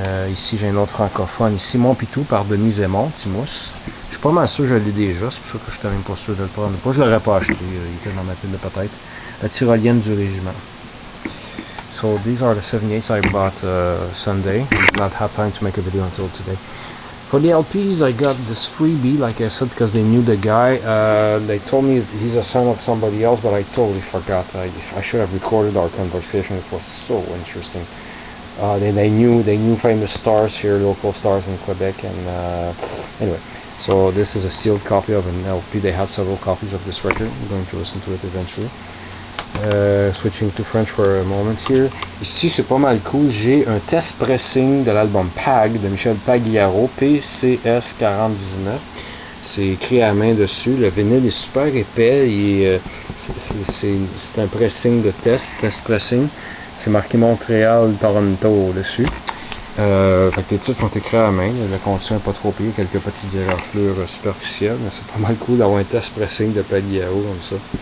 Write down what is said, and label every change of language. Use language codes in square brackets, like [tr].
[fr] Ici j'ai un autre francophone, Simon Pitou par Denis Zemmour, Timous. Je suis pas mal sûr que je l'ai déjà, c'est pour ça que je suis même pas sûr de le prendre. Moi je l'aurais pas acheté, il était dans ma pile de peut-être. La Tyrolienne du Régiment. [en] So these are the 78s I bought Sunday. Did not have time to make a video until today. For the LPs, I got this freebie, like I said, because they knew the guy. They told me he's a son of somebody else, but I totally forgot. I should have recorded our conversation. It was so interesting. They knew famous stars here, local stars in Quebec, and anyway. So this is a sealed copy of an LP. They had several copies of this record. I'm going to listen to it eventually. Switching to French for a moment here. [fr] Ici c'est pas mal cool, j'ai un test pressing de l'album Pag de Michel Pagliaro, PCS 4019. C'est écrit à main dessus, le vinyle est super épais, c'est un pressing de test pressing. C'est marqué Montréal, Toronto dessus. Fait que les titres sont écrits à main, le contenu n'est pas trop pire, quelques petites éraflures superficielles, mais c'est pas mal cool d'avoir un test pressing de Pagliaro comme ça.